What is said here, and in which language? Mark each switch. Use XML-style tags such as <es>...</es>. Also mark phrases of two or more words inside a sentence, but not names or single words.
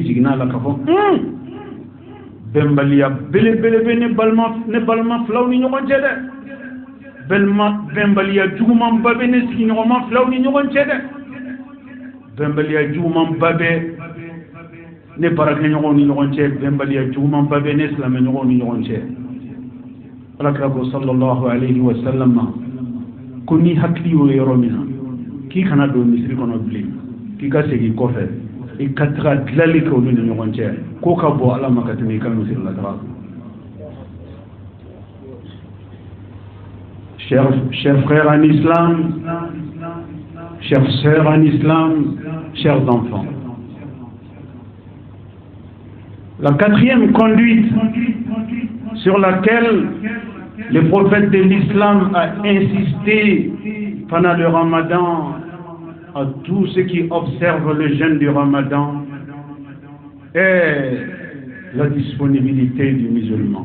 <bm>jiginna a la ka fɔ bɛnbaliya belebele bɛ ne balima filaw ni ɲɔgɔn cɛ dɛ bɛnbaliya jugumanba bɛ ne sigiɲɔgɔnma filaw ni ɲɔgɔn cɛ dɛ bɛnbaliya jugumanba bɛ ne baarakɛɲɔgɔnw ni ɲɔgɔn cɛ bɛnbaliya jugumanba bɛ ne silamɛɲɔgɔnw ni ɲɔgɔn cɛ alakira ko</bm> <ar>صلى الله عليه وسلم</ar> <bm>ko ni hakili y'o yɔrɔ min na k'i kana don misiri kɔnɔ bilen k'i ka segin kɔfɛ i ka taga dilali kɛ olu ni ɲɔgɔn cɛ k'o ka bɔ ala ma ka tɛmɛ i ka misiri la taga</bm> <fr>chers frères en islam, chères sœurs en islam, chers enfants, la quatrième conduite sur laquelle le prophète de l'islam a insisté pendant le ramadan à tous ceux qui observent le jeûne du ramadan est la disponibilité du musulman.</fr>